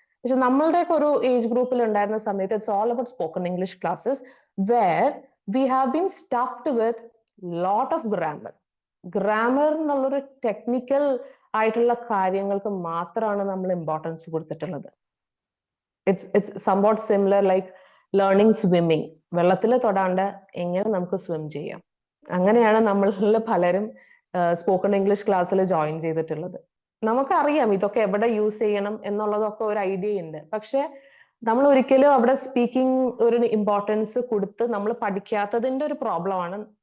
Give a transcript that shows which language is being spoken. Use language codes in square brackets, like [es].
[ml] പക്ഷെ നമ്മളുടെയൊക്കെ ഒരു ഏജ് ഗ്രൂപ്പിൽ ഉണ്ടായിരുന്ന സമയത്ത് [en] it's all about spoken English classes where we have been stuffed with lot of grammar [ml] എന്നുള്ളൊരു ടെക്നിക്കൽ ആയിട്ടുള്ള കാര്യങ്ങൾക്ക് മാത്രമാണ് നമ്മൾ ഇമ്പോർട്ടൻസ് കൊടുത്തിട്ടുള്ളത്. [en] It's somewhat similar like learning swimming. [ml] വെള്ളത്തിൽ തൊടാണ്ട് എങ്ങനെ നമുക്ക് സ്വിം ചെയ്യാം? അങ്ങനെയാണ് നമ്മളിൽ പലരും സ്പോക്കൺ ഇംഗ്ലീഷ് ക്ലാസ്സിൽ ജോയിൻ ചെയ്തിട്ടുള്ളത്. നമുക്കറിയാം ഇതൊക്കെ എവിടെ യൂസ് ചെയ്യണം എന്നുള്ളതൊക്കെ ഒരു ഐഡിയ ഉണ്ട്. പക്ഷെ നമ്മൾ ഒരിക്കലും അവിടെ സ്പീക്കിംഗ് ഒരു ഇമ്പോർട്ടൻസ് കൊടുത്ത് നമ്മൾ പഠിക്കാത്തതിന്റെ ഒരു പ്രോബ്ലം ആണ്.